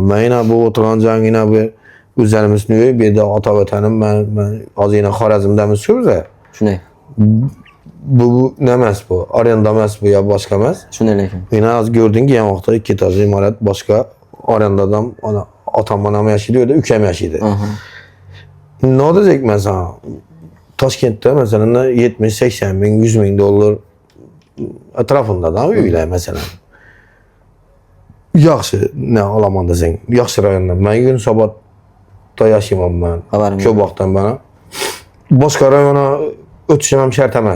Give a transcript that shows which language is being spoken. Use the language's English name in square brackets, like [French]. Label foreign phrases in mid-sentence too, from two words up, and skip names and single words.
[Uzbek] Men yana bu o'tirgan joyingina bu o'zlarimizning uyi, bu yerda ota vatanim, men hozir yana Xorazmdamiz-ku biz. Shunday. Bu nima emas bu? Arenda emas bu yo boshqa emas. Shunday lekin. Yana hozir ko'rdingki, yan vaqtda ikki etajli imorat boshqa arendadan ona otam ham yashaydi, uyda ukam yashaydi. [Turkish] Ne diyecek mesela? [Uzbek] Toshkentda masalan 70-80 ming, 100 ming dollar [Turkish] etrafında da [Uzbek] uylar mesela. Yaxshi ne olaman desang, yaxshi rayonda. Men Yunusobodda yashayman men. Ko'p vaqtdan beri. Boshqa rayona o'tishim ham shart emas.